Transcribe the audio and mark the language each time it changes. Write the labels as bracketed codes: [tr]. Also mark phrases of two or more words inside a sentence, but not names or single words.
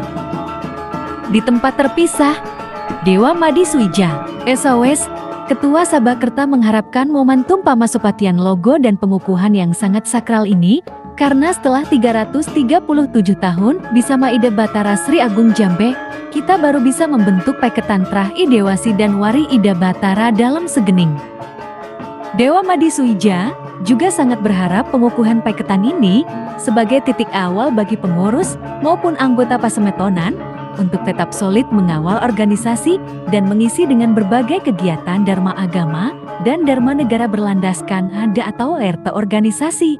[id] Di tempat terpisah, Dewa Madi Suija, SOS, Ketua Sabakerta mengharapkan momentum pamasupatian logo dan pengukuhan yang sangat sakral ini, karena setelah 337 tahun bersama Ida Batara Sri Agung Jambe, kita baru bisa membentuk Paiketan Trah Idewasi dan Wari Ida Batara dalam segening. Dewa Madi Suija juga sangat berharap pengukuhan paiketan ini sebagai titik awal bagi pengurus maupun anggota Pasemetonan untuk tetap solid mengawal organisasi dan mengisi dengan berbagai kegiatan dharma agama dan dharma negara berlandaskan ada atau RT organisasi.